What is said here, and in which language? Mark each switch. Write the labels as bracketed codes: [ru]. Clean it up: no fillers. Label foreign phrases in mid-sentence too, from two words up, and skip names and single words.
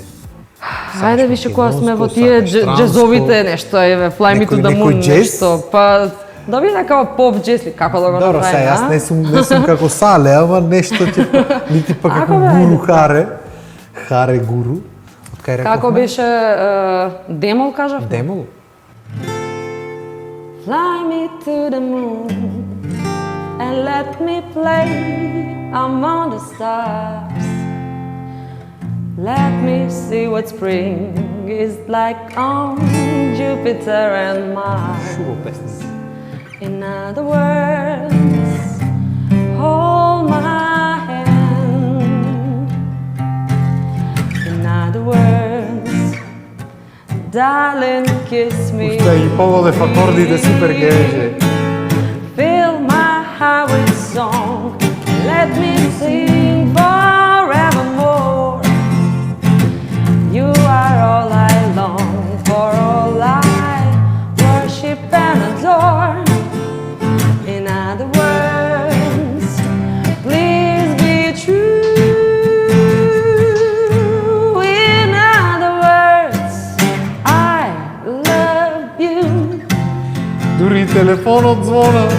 [mk] Хајде више кога сме во тие џезовите нешто, еве, Fly Me to the Moon нешто, па да биде како поп џез, како да го направиме? Добро, сега јас не сум како Сале, ама нешто ќе нити па како Гуру Харе Гуру. Од кај реков? Како беше Демол кажав? Демол? [en] Fly me to the moon and let me play among the stars. Let me see what spring is like on Jupiter and Mars. In other words, hold my hand. In other words, darling, kiss me. [mk] Уште ги поводев акордите супер ги беше. [en] Fill my heart with song. Let me sing forevermore. You are all I long for, all I worship and adore. In other words, please be true. In other words, I love you. [mk] Дури телефонот звона.